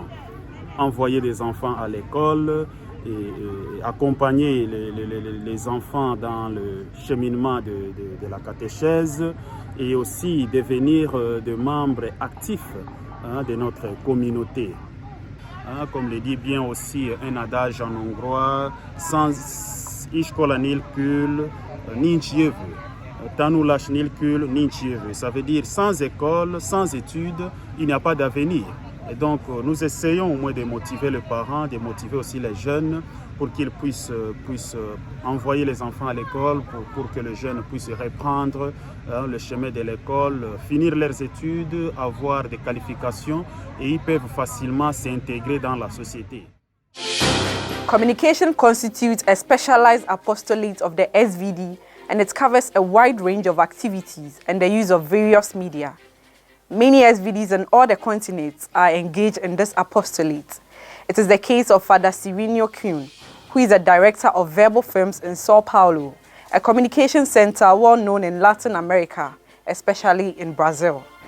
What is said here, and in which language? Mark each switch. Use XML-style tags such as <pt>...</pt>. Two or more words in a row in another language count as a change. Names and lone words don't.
<fr>Envoyer des enfants à l'école et accompagner les enfants dans le cheminement de la catéchèse et aussi devenir des membres actifs de notre communauté. Comme le dit bien aussi un adage en hongrois, sans</fr> <hu>iskola nélkül nincs jövő. Tanulás nélkül nincs jövő.</hu> <fr>Ça veut dire sans école, sans études, il n'y a pas d'avenir. Et donc nous essayons au moins de motiver les parents, de motiver aussi les jeunes pour qu'ils puissent envoyer les enfants à l'école, pour que les jeunes puissent reprendre le chemin de l'école, finir leurs études, avoir des qualifications et ils peuvent facilement s'intégrer dans la société.</fr> <en>Communication constitutes a specialized apostolate of the SVD, and it covers a wide range of activities and the use of various media. Many SVDs on all the continents are engaged in this apostolate. It is the case of Father Cirinho Kuhn, who is a director of Verbal Films in Sao Paulo, a communication center well known in Latin America, especially in Brazil.</en>